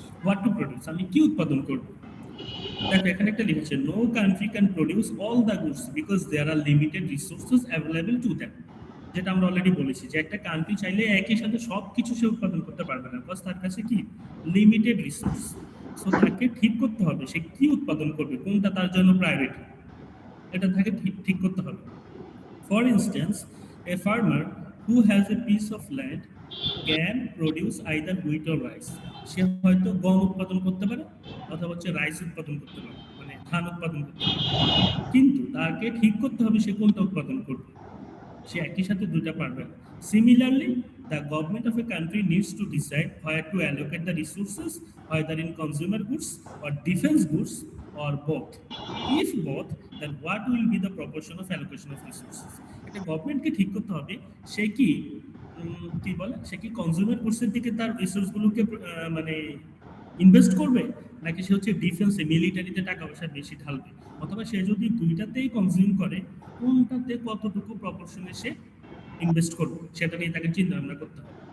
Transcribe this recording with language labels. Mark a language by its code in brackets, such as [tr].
[en] what to produce, [bn] আমি কি উৎপাদন করব। দেখো এখানে একটা লিখেছে, [en] No country can produce all the goods because there are limited resources available to them. [bn] যেটা আমরা অলরেডি বলেছি যে একটা কান্ট্রি চাইলে একই সাথে সব কিছু সে উৎপাদন করতে পারবে না, বিকজ তার কাছে কি লিমিটেড রিসোর্স। সো তাকে ঠিক করতে হবে সে কি উৎপাদন করবে, কোনটা তার জন্য প্রায়োরিটি, এটা তাকে ঠিক করতে হবে। [en] For instance, a farmer who has a piece of land can produce either wheat or rice. [bn] সে হয়তো গম উৎপাদন করতে পারে অথবা হচ্ছে রাইস উৎপাদন করতে পারে, মানে ধান উৎপাদন করতে পারে, কিন্তু তাকে ঠিক করতে হবে সে কোনটা উৎপাদন করবে। সে একই সাথে দুইটা পারবে না। [en] Similarly, the government of a country needs to decide where to allocate the resources, whether in consumer goods or defense goods or both. If both, then what will be the proportion of allocation of resources? [bn] একটা গভর্নমেন্টকে ঠিক করতে হবে সে কি বলে, সে কি consumer গুডসের দিকে তার রিসোর্সগুলোকে মানে ইনভেস্ট করবে, নাকি সে হচ্ছে ডিফেন্সে মিলিটারিতে টাকা পয়সা বেশি ঢালবে, অথবা সে যদি দুইটাতেই কনজিউম করে কোনটাতে কতটুকু প্রপোর্শনে সে ইনভেস্ট করবে, সেটা নিয়ে তাকে চিন্তা ভাবনা করতে হবে।